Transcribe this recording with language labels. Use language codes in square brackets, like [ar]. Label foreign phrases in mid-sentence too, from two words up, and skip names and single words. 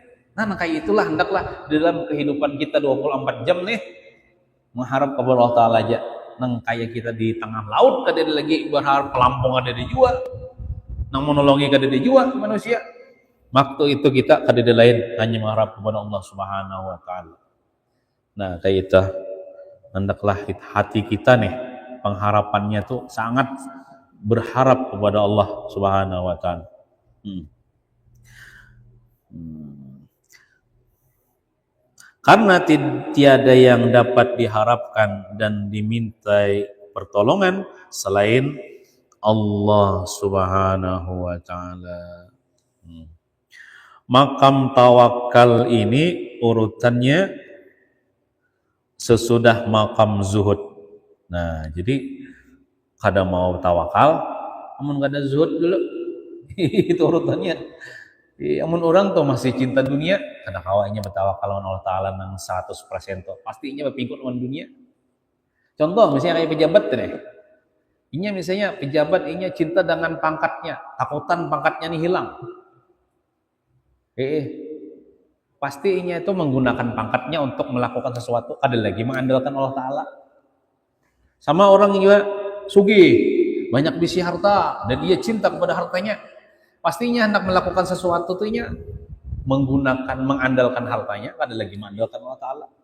[bjn] Nah, kayak itulah hendaklah dalam kehidupan kita 24 jam nih mengharap kepada Allah taala aja. Nang kayak kita di tengah laut kada ada lagi berharap pelampung ada di jua. Nang menolongi kada ada jua manusia. Waktu itu kita kada lain hanya mengharap kepada Allah [ar] سبحانه وتعالى. [bjn] Nah, kayak itu hendaklah hati kita nih pengharapannya tuh sangat berharap kepada Allah [ar] سبحانه وتعالى. [id] Karena tiada yang dapat diharapkan dan dimintai pertolongan selain Allah [ar] سبحانه وتعالى. [id] Makam tawakal ini urutannya sesudah makam zuhud. [bjn] Nah, jadi kada mau tawakal, amun kada zuhud dulu. Itu urutannya. Amun orang tuh masih cinta dunia, kada kawainya bertawakal lawan Allah Ta'ala nang 100% tuh. Pastinya berpingkut lawan dunia. Contoh misalnya kayak pejabat deh. Inya misalnya pejabat inya cinta dengan pangkatnya, takutan pangkatnya nih hilang. Pasti inya itu menggunakan pangkatnya untuk melakukan sesuatu, ada lagi mengandalkan Allah Ta'ala. Sama orang juga sugih, banyak bisi harta, dan dia cinta kepada hartanya, pastinya hendak melakukan sesuatu tuh inya mengandalkan hartanya, ada lagi mengandalkan Allah Ta'ala.